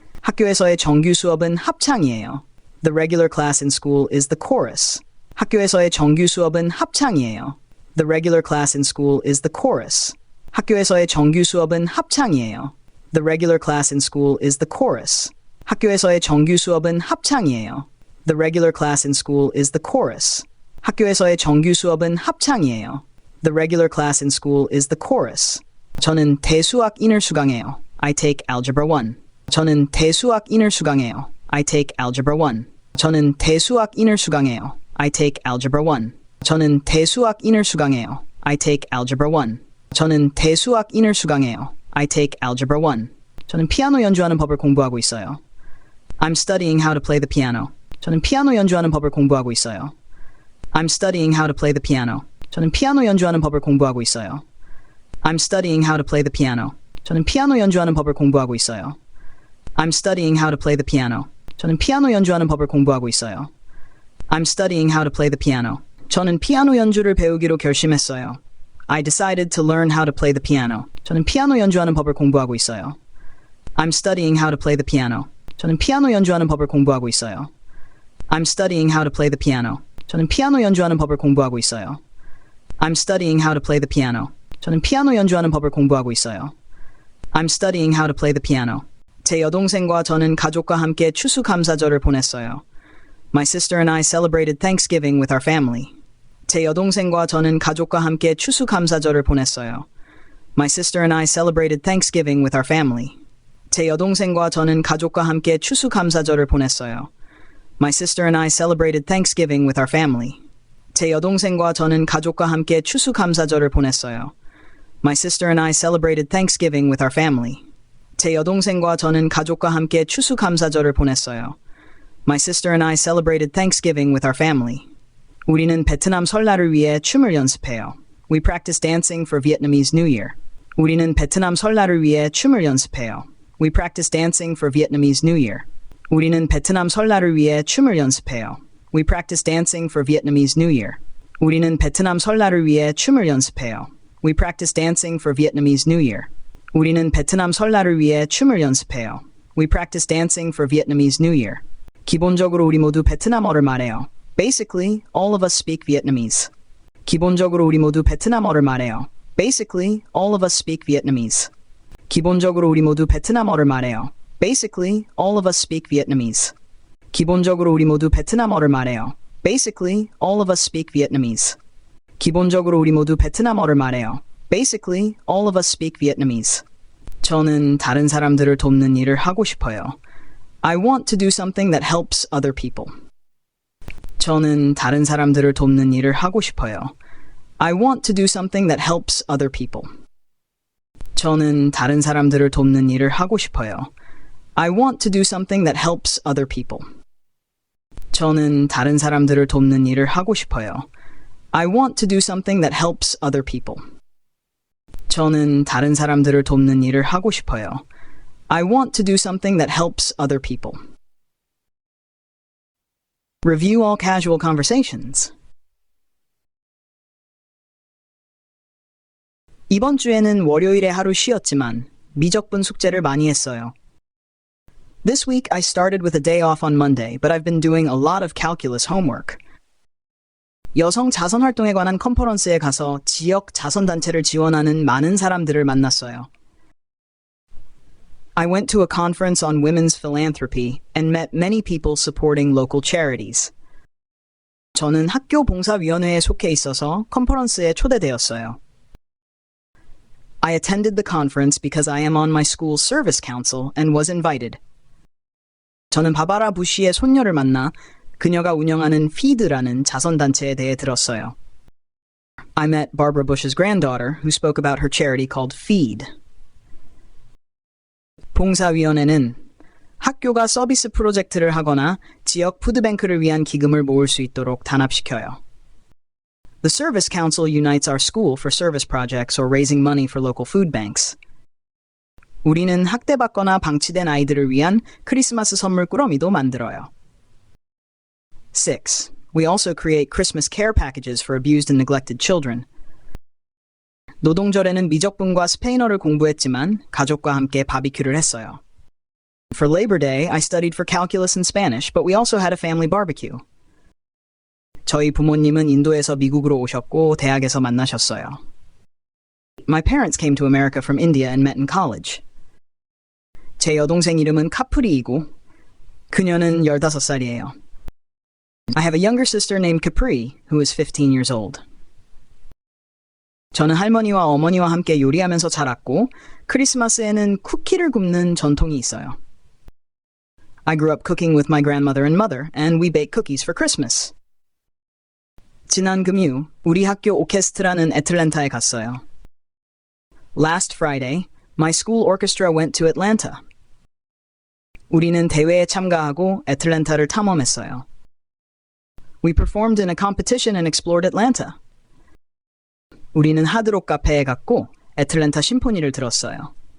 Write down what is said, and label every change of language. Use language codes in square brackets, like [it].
[ko] 학교에서의 정규 수업은 합창이에요. [en] The regular class in school is the chorus. [ko] 학교에서의 정규 수업은 합창이에요. [en] The regular class in school is the chorus. [ko] 학교에서의 정규 수업은 합창이에요. [en] The regular class in school is the chorus. [ko] 학교에서의 정규 수업은 합창이에요. [en] The regular class in school is the chorus. [ko] 학교에서의 정규 수업은 합창이에요. [en] The regular class in school is the chorus. [ko] 저는 대수학 인을 수강해요. [en] I take Algebra 1. [ko] 저는 대수학 인을 수강해요. [en] I take Algebra 1. [ko] 저는 대수학 인을 수강해요. [en] I take Algebra 1. [ko] 저는 대수학 인을 수강해요. [en] I take Algebra 1. [ko] 저는 대수학 인을 수강해요. [en] I take Algebra 1. [ko] 저는 피아노 연주하는 법을 공부하고 있어요. [en] I'm studying how to play the piano. [ko] 저는 피아노 연주하는 법을 공부하고 있어요. [en] I'm studying how to play the piano. [ko] 저는 피아노 연주하는 법을 공부하고 있어요. [en] I'm studying how to play the piano. [ko] 저는 피아노 연주하는 법을 공부하고 있어요. [en] I'm studying how to play the piano. [ko] 저는 피아노 연주하는 법을 공부하고 있어요. [en] I'm studying how to play the piano. [ko] 저는 피아노 연주를 배우기로 결심했어요. [en] I decided to learn how to play the piano. [ko] 저는 피아노 연주하는 법을 공부하고 있어요. [en] I'm studying how to play the piano. [ko] 저는 피아노 연주하는 법을 공부하고 있어요. [en] I'm studying how to play the piano. [ko] 저는 피아노 연주하는 법을 공부하고 있어요. [en] I'm studying how to play the piano. [ko] 저는 피아노 연주하는 법을 공부하고 있어요. [en] I'm studying how to play the piano. [ko] 제 여동생과 저는 가족과 함께 추수감사절을 보냈어요. [en] My sister and I celebrated Thanksgiving with our family. [ko] 제 여동생과 저는 가족과 함께 추수감사절을 보냈어요. [en] My sister and I celebrated Thanksgiving with our family. [ko] 제 여동생과 저는 가족과 함께 추수감사절을 보냈어요. [en] My sister and I celebrated Thanksgiving with our family. [ko] 제 여동생과 저는 가족과 함께 추수감사절을 보냈어요. [en] My sister and I celebrated Thanksgiving with our family. [ko] 제 여동생과 저는 가족과 함께 추수감사절을 보냈어요. [en] My sister and I celebrated Thanksgiving with our family. [ko] 우리는 베트남 설날을 위해 춤을 연습해요. [en] We practice dancing for Vietnamese New Year. [ko] 우리는 베트남 설날을 위해 춤을 연습해요. [en] We practice dancing for Vietnamese New Year. [ko] 우리는 베트남 설날을 위해 춤을 연습해요. [en] We practice dancing for Vietnamese New Year. [ko] 우리는 베트남 설날을 위해 춤을 연습해요. [en] We practice dancing for Vietnamese New Year. [ko] 우리는 베트남 설날을 위해 춤을 연습해요. [en] We practice dancing for Vietnamese New Year. [ko] 기본적으로 우리 모두 베트남어를 말해요. [en] Basically, all of us speak Vietnamese. [ko] 기본적으로 우리 모두 베트남어를 말해요. [en] Basically, all of us speak Vietnamese. [ko] 기본적으로 우리 모두 베트남어를 말해요. [en] Basically, all of us speak Vietnamese. [ko] 기본적으로 우리 모두 베트남어를 말해요. [en] Basically, all of us speak Vietnamese. [ko] 기본적으로 우리 모두 베트남어를 말해요. [en] Basically, all of us speak Vietnamese. [ko] 저는 다른 사람들을 돕는 일을 하고 싶어요. [en] I want to do something that helps other people. [ko] 저는 다른 사람들을 돕는 일을 하고 싶어요. [en] I want to do something that helps other people. [ko] 저는 다른 사람들을 돕는 일을 하고 싶어요. [en] I want to do something that helps other people. [ko] 저는 다른 사람들을 돕는 일을 하고 싶어요. [en] I want to do something that helps other people. [ko] 저는 다른 사람들을 돕는 일을 하고 싶어요. [en] I want to do something that helps other people. Review all casual conversations. [ko] 이번 주에는 월요일에 하루 쉬었지만 미적분 숙제를 많이 했어요. [en] This week I started with a day off on Monday, but I've been doing a lot of calculus homework. [ko] 여성 자선 활동에 관한 컨퍼런스에 가서 지역 자선단체를 지원하는 많은 사람들을 만났어요. [en] I went to a conference on women's philanthropy and met many people supporting local charities. [ko] 저는 학교 봉사위원회에 속해 있어서 컨퍼런스에 초대되었어요. [en] I attended the conference because I am on my school's service council and was invited. [ko] 저는 바바라 부시의 손녀를 만나 그녀가 운영하는 FEED라는 자선단체에 대해 들었어요. [en] I met Barbara Bush's granddaughter who spoke about her charity called FEED. [ko] 봉사위원회는 학교가 서비스 프로젝트를 하거나 지역 푸드뱅크를 위한 기금을 모을 수 있도록 단합시켜요. [en] The Service Council unites our school for service projects or raising money for local food banks. [ko] 우리는 학대받거나 방치된 아이들을 위한 크리스마스 선물 꾸러미도 만들어요. 6. [en] We also create Christmas care packages for abused and neglected children. [ko] 노동절에는 미적분과 스페인어를 공부했지만 가족과 함께 바비큐를 했어요. [en] For Labor Day, I studied for calculus and Spanish, but we also had a family barbecue. [ko] 저희 부모님은 인도에서 미국으로 오셨고 대학에서 만나셨어요. [en] My parents came to America from India and met in college. [ko] 제 여동생 이름은 카프리이고 그녀는 15살이에요. [en] I have a younger sister named Capri, who is 15 years old. [ko] 저는 할머니와 어머니와 함께 요리하면서 자랐고 크리스마스에는 쿠키를 굽는 전통이 있어요. [en] I grew up cooking with my grandmother and mother, and we bake cookies for Christmas. [ko] 지난 금요, 우리 학교 오케스트라는 애틀랜타에 갔어요. [en] Last Friday, my school orchestra went to Atlanta. [ko] 우리는 대회에 참가하고 애틀랜타를 탐험했어요. [en] We performed in a competition and explored Atlanta. [ko] 우리는 하드록 카페에 갔고 애틀랜타 심포니를 들었어요.